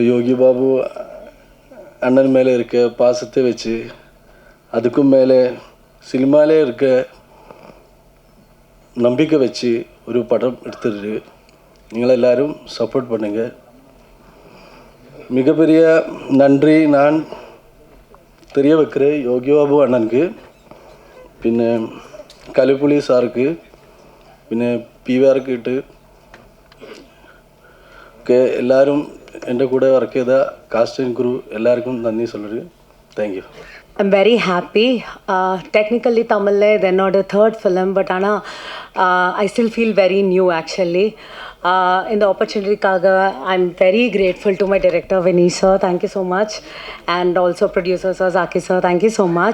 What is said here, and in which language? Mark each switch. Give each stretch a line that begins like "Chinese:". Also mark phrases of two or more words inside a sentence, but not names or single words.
Tamil: யோகி பாபு அண்ணன் மேலே இருக்க பாசத்தை வச்சு அதுக்கும் மேலே சினிமாலே இருக்க நம்பிக்கை வச்சு ஒரு படம் எடுத்துருக்கு. நீங்கள் எல்லோரும் சப்போர்ட் பண்ணுங்கள். மிகப்பெரிய நன்றி நான் தெரிய வைக்கிறேன் யோகி பாபு அண்ணனுக்கு,
Malayalam: പിന്നെ കലിപ്പുളി സാർക്ക്, പിന്നെ PVR കിട്ട് ഒക്കെ എല്ലാവരും എൻ്റെ കൂടെ വർക്ക് ചെയ്ത
English: cast and crew
Malayalam: എല്ലാവർക്കും നന്ദി சொல்லுறேன்.
English: Thank you. I'm very happy. Technically Tamil they're not a third film, but Anna, I still feel very new actually. In the opportunity kaga, I'm very grateful to my director Vinesh sir, thank you so much, and also producer sir Zaki sir, thank you so much.